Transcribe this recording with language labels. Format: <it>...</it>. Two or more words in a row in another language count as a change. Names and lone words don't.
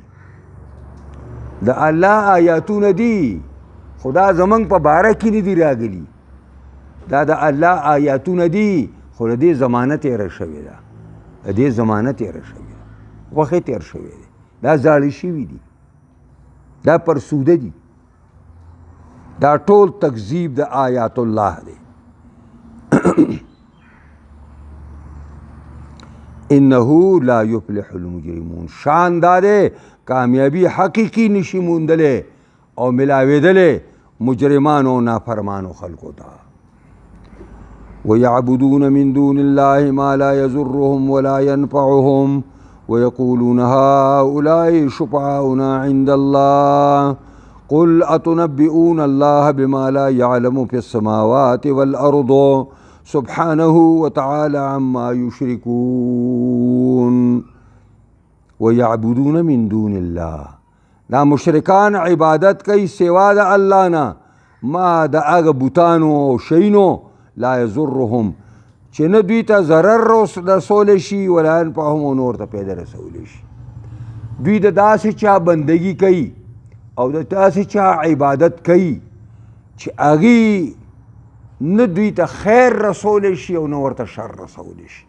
<ps>د الله آیاتونه دي خو دا زمونږ په باره کې نه دي راغلي، دا د الله آیاتونه دي خو د دې زمانه تېره شوې ده، د دې زمانه تېره شوې ده، وخت یې تېر شوی دی، دا زاړه شوي دي، دا پرسوده دي، دا ټول تکذیب د</ps> <ar>آیات الله</ar> <ps>دی.</ps> <ar>انه لا یفلح المجرمون،</ar> <ps>شان دا دی کامیابی حقیقی نشي موندلی او ملاویدلی مجرمانو نافرمانو خلقو ته.</ps> <ar>ويعبدون من دون الله ما لا يضرهم ولا ينفعهم ويقولون هؤلاء شفعاؤنا عند الله قل أتنبئون الله بما لا يعلم في السماوات والأرض سبحانه وتعالى عما يشركون. ويعبدون من دون الله،</ar> <ps>دا مشرکان عبادت کوي سوا د الله نه، ما د هغه بوتانو او شینو</ps> <ar>لا یضرهم</ar> <ps>چې نه دوی ته ضرر رسولی شي</ps> <ar>ولا ينفعهم</ar> <ps>او نور ته پیدا رسولی شي. دوی د داسې چا بندگی کوي او د داسې چا عبادت کوي چې هغې نه دوی ته خیر رسولی شي او نه ورته شر رسولی شي.</ps>